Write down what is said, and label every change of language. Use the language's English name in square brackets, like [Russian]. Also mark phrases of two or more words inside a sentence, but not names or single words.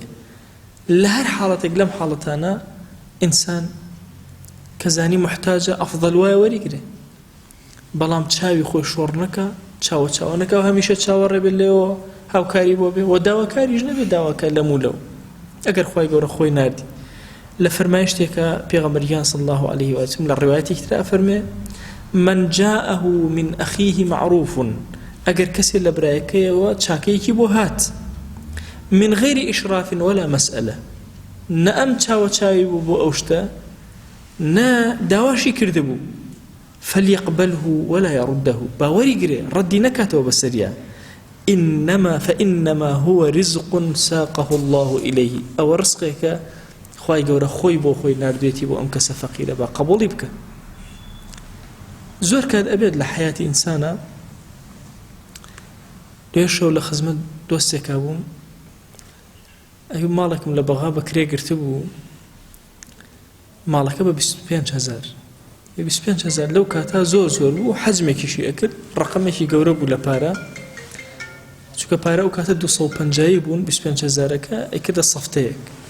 [Central Kurdish] لە هەر حاڵەتێک لەم حاڵەتانە ئینسان کە زانی محتاجە ئەفضەل وایە وەریگرێ، بەڵام چاوی خۆی شۆڕ نەکە، چاوە چاوە نەکە و هەمیشە چاوەڕێ بێت لێەوە هاوکاری بۆ بێ و داواکاریش نەبێت داواکە لە مولەو ئەگەر خوای گەورە خۆی ناردی. لە فەرمایشتێکە پێغەمبەریان [Arabic] صلی الله عليه وسلم [Central Kurdish] لە ڕوايەتێکی ترا فەرمێ [Arabic] من جاءه من أخيه معروف، [Central Kurdish] ئەگەر کەسێ لە برایەکەیەوە چاکەیەکی بۆ هات [Arabic] من غير إشراف ولا مسألة، [Central Kurdish] نە ئەم چاوە چاوی بوو بۆ ئەو شتە، نە داواشی کردبوو، [Arabic] فليقبله ولا يرده، [Central Kurdish] باوەری گرێ ڕەدی نەکاتەوە بەسەریا. [Arabic] فإنما هو رزق ساقه الله إليه، [Central Kurdish] ئەوە ڕزقێکە خوای گەورە خۆی بۆ خۆی ناردوێتی بۆ ئەم کەسە فەقیرە، با قبوڵی بکە. زۆر کات ئەبێت لە حیاتی ئینسانە. دوێ شەو لە خزمەت دۆستێکا بووم، ئەوی ماڵێکم لە بەغا بەکرێ گرتە بوو، ماڵەکە بە 25,000 25,000 لەو کاتا زۆر زۆر بوو، حەزمێکیشی ئەکرد، ڕقمێکی گەورە بوو لە پارە، چونکە پارە ئەو کاتە 250 بوون، 25,000ەکە ئەیکردە سەفتەیەک.